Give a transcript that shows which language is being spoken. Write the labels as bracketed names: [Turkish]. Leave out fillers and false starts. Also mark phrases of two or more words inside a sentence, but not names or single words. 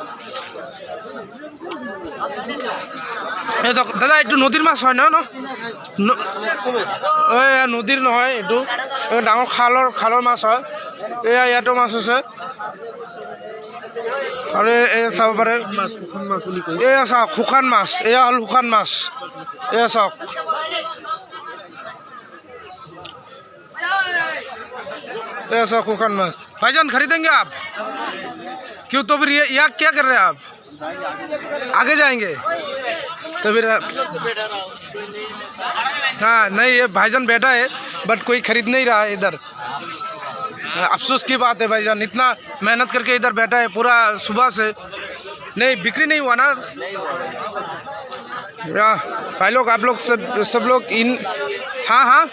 [Assamese] এই চাওক দাদা এইটো নদীৰ মাছ হয় ন এয়া নদীৰ নহয় এইটো ডাঙৰ খালৰ মাছ হয় এয়া ইয়াতো মাছ আছে আৰু এয়া চাব পাৰে এয়া চাওক শুকান মাছ এয়া হ'ল শুকান মাছ এয়া চাওক [Hindi] ऐसा [Assamese] শুকান মাছ [Hindi] भाईजान खरीदेंगे आप क्यों तो फिर ये क्या कर रहे हैं आप आगे जाएंगे तो फिर हाँ नहीं ये भाईजान बैठा है बट कोई खरीद नहीं रहा है इधर अफसोस की बात है भाईजान इतना मेहनत करके इधर बैठा है पूरा सुबह से नहीं बिक्री नहीं हुआ ना भाई लोग आप लोग सब लोग इन हाँ